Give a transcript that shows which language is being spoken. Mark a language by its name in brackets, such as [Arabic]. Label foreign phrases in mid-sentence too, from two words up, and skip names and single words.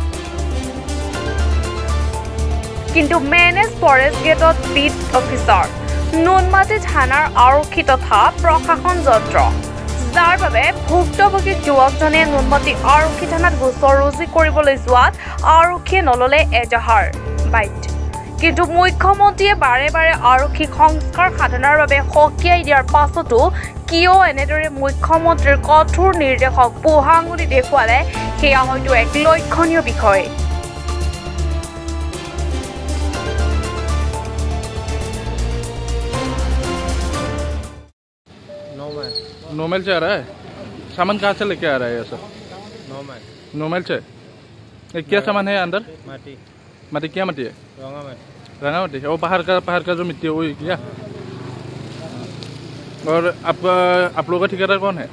[Assamese] কিন্তু মেনেজ ফৰেষ্ট গেটত বিট অফিচাৰ, নুনমাটি থানাৰ আৰক্ষী তথা প্ৰশাসন যন্ত্ৰ, যাৰ বাবে ভুক্তভোগী যুৱকজনে নুনমাটি আৰক্ষী থানাত গোচৰ ৰুজু কৰিবলৈ যোৱাত আৰক্ষীয়ে নললে এজাহাৰ বাইট। কিন্তু মুখ্যমন্ত্ৰীয়ে বাৰে বাৰে আৰক্ষীক সংস্কাৰ সাধনাৰ বাবে সকীয়াই দিয়াৰ পাছতো কিয় এনেদৰে মুখ্যমন্ত্ৰীৰ কঠোৰ নিৰ্দেশক পোহা আঙুলি দেখুৱালে সেয়া হয়তো এক লক্ষণীয় বিষয়। [Hindi] नॉर्मल से आ रहा है सामान कहाँ से लेके आ रहा है ये सब नॉर्मल से क्या सामान है अंदर माटी क्या माटी है रंगा माटी वो पहाड़ का जो मिट्टी है वो क्या और आप लोगों का ठेकेदार कौन है